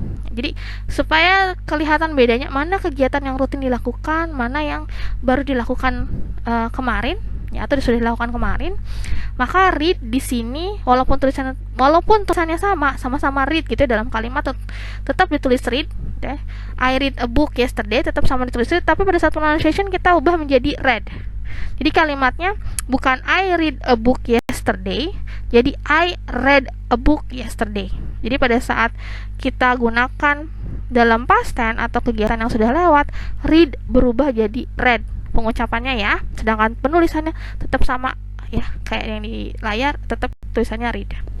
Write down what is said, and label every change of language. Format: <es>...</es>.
<id>Jadi supaya kelihatan bedanya mana kegiatan yang rutin dilakukan, mana yang baru dilakukan kemarin ya, atau sudah dilakukan kemarin, maka read di sini walaupun tulisannya sama-sama read gitu ya, dalam kalimat tetap ditulis read ya.</id> <en>I read a book yesterday</en> <id>tetap sama ditulis read, tapi pada saat pronunciation kita ubah menjadi read. Jadi kalimatnya bukan</id> <en>I read a book yesterday,</en> <id>jadi I read a book yesterday. Jadi pada saat kita gunakan dalam past tense atau kegiatan yang sudah lewat, read berubah jadi read pengucapannya ya, sedangkan penulisannya tetap sama ya, kayak yang di layar, tetap tulisannya read.</id>